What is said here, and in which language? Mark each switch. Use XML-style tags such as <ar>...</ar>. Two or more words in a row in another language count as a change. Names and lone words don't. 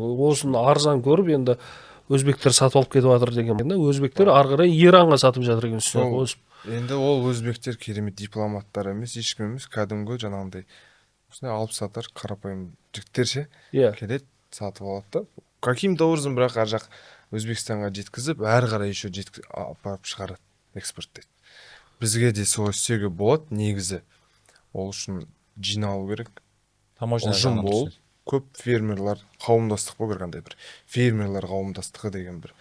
<kk>Осыны арзан көріп, енді өзбектер сатып алып кетіп жатыр деген. Өзбектер ары қарай Иранға сатып жатыр екен үстіне қосып. Енді ол өзбектер керемет дипломаттар емес, ешкім емес, кәдімгі жаңағындай осындай алып сатар қарапайым жігіттер ше. Келеді, сатып алады да.</kk> <ru>Каким-то образом</ru> <kk>бірақ ар жақ Өзбекстанға жеткізіп, әрі қарай еще апарып шығарады, экспорттайды. Бізге де солай істеуге болады, негізі. Ол үшін жиналу керек. Ұжым бол, көп фермерлар қауымдастық болу керек, қандай бір фермерлар қауымдастығы деген бір.</kk>